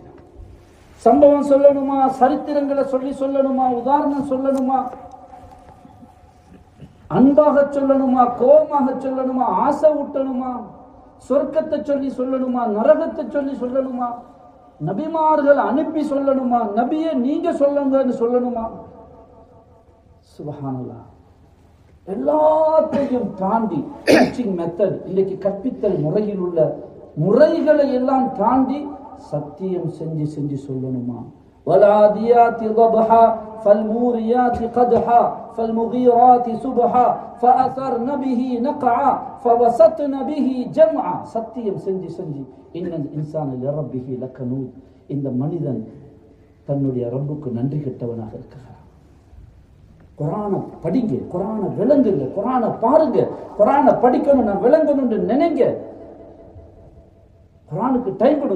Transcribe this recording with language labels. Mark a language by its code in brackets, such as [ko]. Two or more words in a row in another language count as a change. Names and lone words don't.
[ta] சம்பவம் சொல்லணுமா, சரித்திரங்களை சொல்லணுமா, உதாரணம் சொல்லணுமா, அன்பாக சொல்லணுமா, கோபமாக சொல்லணுமா, ஆசை ஊட்டணுமா, சொர்க்கத்தை சொல்லணுமா, நரகத்தை சொல்லணுமா, நபிமார்கள் அனுப்பி சொல்லணுமா, நபியை நீங்க சொல்லுங்கன்னு சொல்லணுமா. சுப்ஹானல்லாஹ். எல்லாத்தையும் தாண்டி [en] teaching method, [ta] இன்னைக்கு கற்பித்தல் முறையில் உள்ள முறைகளை எல்லாம் தாண்டி சத்தியம் செஞ்சு சொல்லணுமா. [ar] வலாதியாதி ضبحا فالموريات قدحا فالمغيرات سبحا فأثرن به نقعا فوسطن به جمعا. [ta] சத்தியம் செஞ்சு [ar] إن الإنسان لربه لكنود. [ta] இந்த மனிதன் தன்னுடைய ரப்புக்கு நன்றி கெட்டவனாக இருக்கிறான். குர்ஆனை படிங்க, குர்ஆனை விளங்குங்க, குர்ஆனை பாருங்க, குர்ஆனை படிக்கணும், நான் விளங்கணும்னு நினைங்க. குர்ஆனுக்கு டைம் கொடுங்க.